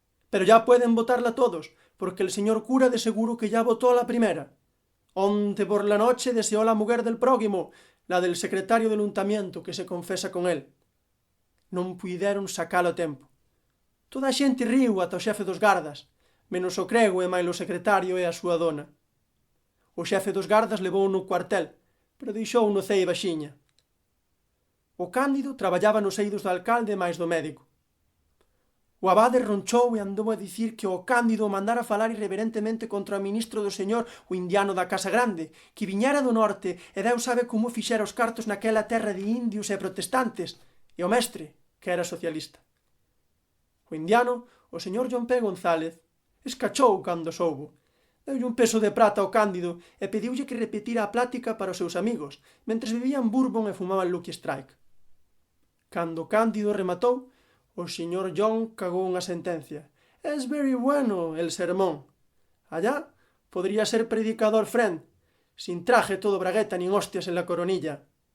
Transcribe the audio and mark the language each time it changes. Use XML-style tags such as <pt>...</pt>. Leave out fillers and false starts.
<es>Pero ya pueden botarla todos, porque el señor cura de seguro que ya botó la primera. Onte por la noche deseó la mujer del próguimo, la del secretario del untamiento, que se confesa con él.</es> <gl>Non puideron sacalo a tempo. Toda a xente riu ata o xefe dos gardas, menos o crego e máis o secretario e a súa dona. O xefe dos gardas levou no cuartel, pero deixou no cei baxiña. O Cándido traballaba nos eidos do alcalde e máis do médico. O abade ronchou e andou a dicir que o Cándido mandara falar irreverentemente contra o ministro do señor, o indiano da Casa Grande, que viñera do norte e Deus sabe como fixera os cartos naquela terra de indios e protestantes, e o mestre, que era socialista. O indiano, o señor John P. González, escachou cando soubo. Deulle un peso de prata ao Cándido e pediulle que repetira a plática para os seus amigos, mentres bebían bourbon e fumaban Lucky Strike. Cando o Cándido rematou, o señor John cagou unha sentencia.</gl> <es>«Es very bueno el sermón. Allá podría ser predicador friend, sin traje todo bragueta nin hostias en la coronilla.</es>